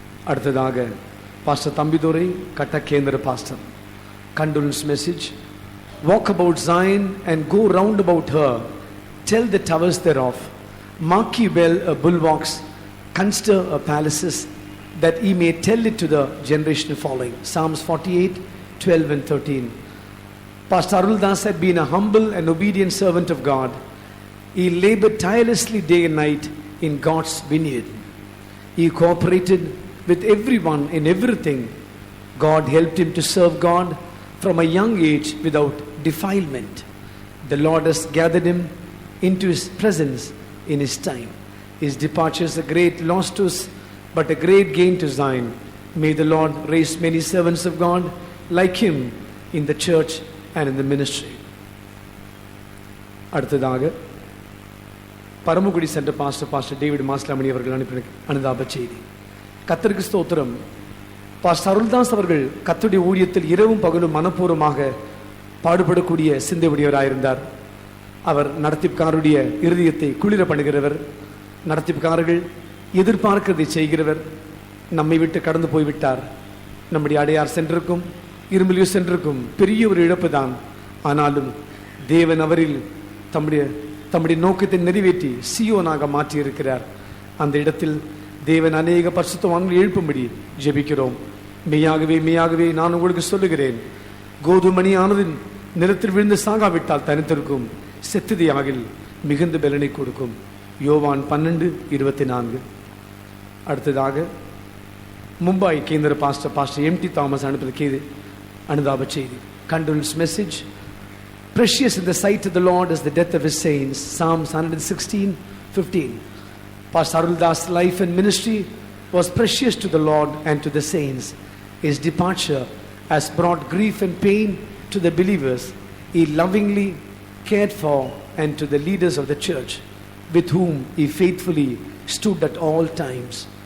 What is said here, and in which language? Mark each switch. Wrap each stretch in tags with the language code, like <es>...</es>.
<ta>அடுத்ததாக பாஸ்டர் தம்பிதுரை, கட்டக் கேந்திர pastor.</ta> <en>Condolence message. Walk about Zion and go round about her. Tell the towers thereof. Mark ye well her bulwarks, consider her palaces, that ye may tell it to the generation following. Psalms 48, 12 and 13. Pastor Aruldas had been a humble and obedient servant of God. He labored tirelessly day and night in God's vineyard. He cooperated with everyone in everything. God helped him to serve God from a young age without defilement. The Lord has gathered him into his presence in his time. His departure is a great loss to us, but a great gain to Zion. May the Lord raise many servants of God like him in the church and in the ministry.</en> <ta>அடுத்ததாக பரமக்குடி சென்ற pastor David மாஸ்லாமணி அவர்கள் அனுப்பின அனுதாப செய்தி. கர்த்தருக்கு ஸ்தோத்திரம். Pastor Aruldas அவர்கள் கர்த்தருடைய ஊழியத்தில் இரவும் பகலும் மனப்பூர்வமாக பாடுபடக்கூடிய சிந்தையுடையவராயிருந்தார். அவர் நடத்திப்காருடைய இருதயத்தை குளிர பண்ணுகிறவர். நடத்திப்காரர்கள் எதிர்பார்க்கிறதை செய்கிறவர். நம்மை விட்டு கடந்து போய்விட்டார். நம்முடைய அடையார் சென்றிருக்கும் இருமலியூ சென்றிருக்கும் பெரிய ஒரு இழப்பு தான். ஆனாலும் தேவன் அவரில் தம்முடைய நோக்கத்தை நிறைவேற்றி சியோனாக மாற்றியிருக்கிறார். அந்த இடத்தில் தேவன் அநேக பரிசுத்தவான்கள் எழுப்பும்படி ஜெபிக்கிறோம். மெய்யாகவே நான் உங்களுக்கு சொல்லுகிறேன், கோதுமணி ஆனதின் நிலத்தில் விழுந்து சாகாவிட்டால் தனித்திருக்கும், செத்துதியாகில் மிகுந்த பலனை கொடுக்கும். யோவான் 12:24. அடுத்ததாக மும்பை கேந்திர பாஸ்டர் எம்டி தாமஸ் அனுப்பிய அனுதாப செய்தி.</ta> <en>Condolence message. Precious in the sight of the Lord is the death of his saints. Psalms 116:15. Pastor Aruldas' life and ministry was precious to the Lord and to the saints. His departure has brought grief and pain to the believers he lovingly cared for, and to the leaders of the church with whom he faithfully stood at all times.</en>